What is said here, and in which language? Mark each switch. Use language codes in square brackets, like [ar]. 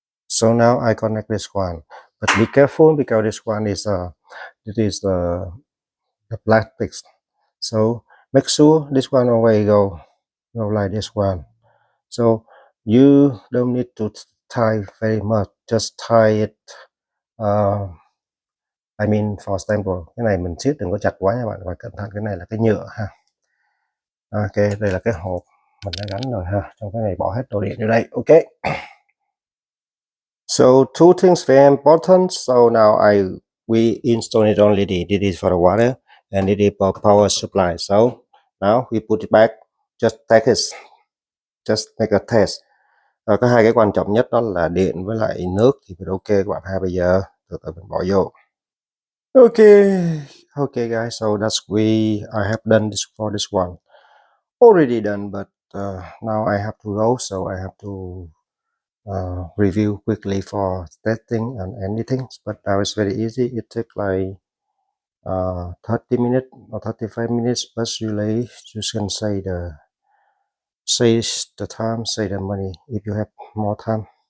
[en] So now I connect this one, but be careful because this one is it is the plastic. So make sure this one always go like this one. So you don't need to tie very much, just tie it. I mean for sample. [vi] Cái này mình siết đừng có chặt quá nha bạn, và cẩn thận, cái này là cái nhựa ha. Ok, đây là cái hộp mình đã gắn rồi ha. Trong cái này bỏ hết đồ điện vô đây. [en] Ok. So two things very important. So now we install it already. This is for the water, and it is for power supply. So now we put it back. Just make a test. [vi] Có hai cái quan trọng nhất đó là điện với lại nước, thì ok các bạn ha. Bây giờ từ từ mình bỏ vô. [en] Okay guys, so I have done this for this one. Already done, but now I have to go, so I have to review quickly for testing and anything. But now it's very easy. It takes like 30 minutes or 35 minutes, but usually you can save the time, save the money if you have more time.